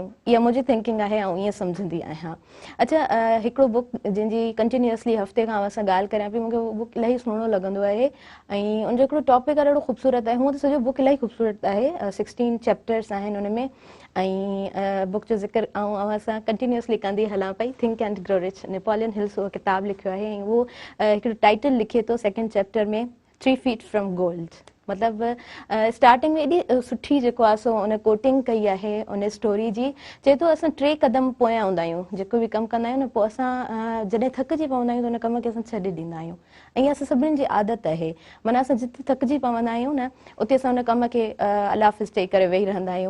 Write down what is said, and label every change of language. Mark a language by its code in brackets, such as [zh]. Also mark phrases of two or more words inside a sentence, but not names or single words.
[sd] इहा मुंहिंजी थिंकिंग आहे ऐं ईअं सम्झंदी आहियां। अच्छा, हिकिड़ो बुक जंहिंजी कंटिन्यूअसली हफ़्ते खां असां ॻाल्हि करियां पई, मूंखे उहो बुक इलाही सुहिणो लॻंदो आहे ऐं उनजो हिकिड़ो टॉपिक ॾाढो ख़ूबसूरत आहे। हूअं त सॼो बुक इलाही ख़ूबसूरत आहे, 16 चैप्टर्स आहिनि उन में, ऐं बुक जो ज़िक्र ऐं असां कंटिन्यूअसली कंदी हलां पई, थिंक एंड ग्रो रिच, नेपोलियन हिल्स उहो किताबु लिखियो आहे ऐं उहो हिकिड़ो टाइटल लिखे थो [en] second chapter [sd] में, 3 feet from gold। मतिलबु स्टार्टिंग में एॾी सुठी जेको आहे सो उन कोटिंग कई आहे उन स्टोरी जी। चए थो असां 3 क़दम पोयां हूंदा आहियूं, जेको बि कमु कंदा आहियूं न, पोइ असां जॾहिं थकिजी पवंदा आहियूं त उन कम खे असां छॾे ॾींदा आहियूं। ऐं असां सभिनीनि जी आदत आहे, माना असां जिते थकिजी पवंदा आहियूं न, उते असां उन कम खे अलाफिज़ चई करे वेही रहंदा आहियूं।